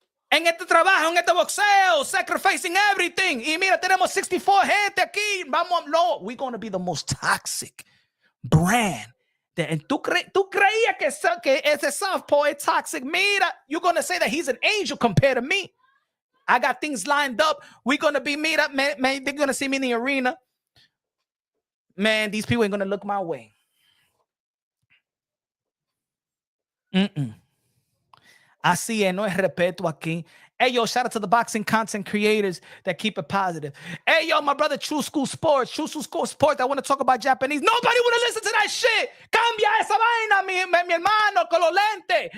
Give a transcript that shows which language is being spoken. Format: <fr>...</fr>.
<es>En este trabajo, en este boxeo,</es> <en>sacrificing everything.</en> <es>Y mira, tenemos 64 gente aquí. Vamos, no,</es> <en>we're going to be the most toxic brand.</en> <es>And tú creías que ese southpaw</es> <en>is toxic.</en> <es>Mira,</es> <en>you're going to say that he's an angel compared to me. I got things lined up. We're going to be meet up, man. They're going to see me in the arena. Man, these people ain't going to look my way.</en> <es>Así es, no es respeto aquí.</es> <en>Hey, yo, shout out to the boxing content creators that keep it positive. Hey, yo, my brother, True School Sports. I want to talk about Japanese. Nobody want to listen to that shit.</en> <es>Cambia esa vaina, mi hermano, con los lentes.</es>